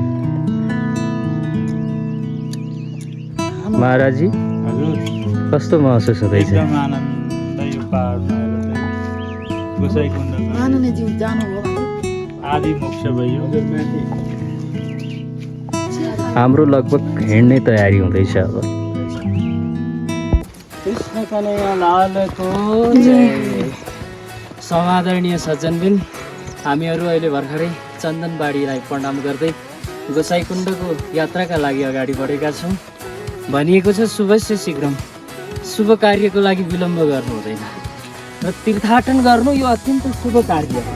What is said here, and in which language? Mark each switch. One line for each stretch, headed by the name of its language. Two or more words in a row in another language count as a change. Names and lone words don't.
Nepali: महाराजी हजुर, कस्तो महसुस हुँदैछ? एकदम आनन्द यो पाहाडमा आएर चाहिँ गोसाइँकुण्डको आनन्दजी जानुभयो आदि मोक्ष भयो। हाम्रो लगभग हिँड्ने तयारी हुँदैछ अब। कृष्ण कन्हैया लालको जय। समादरणीय सज्जनबिन, हामीहरू अहिले भर्खरै चन्दनबाडीलाई प्रणाम गर्दै गोसाइँकुण्डको यात्राका लागि अगाडि बढेका छौँ। भनिएको छ
Sanskrit: शुभस्य शीघ्रम,
Nepali: शुभ कार्यको लागि विलम्ब गर्नु हुँदैन र तीर्थाटन गर्नु यो अत्यन्त शुभ कार्य हो।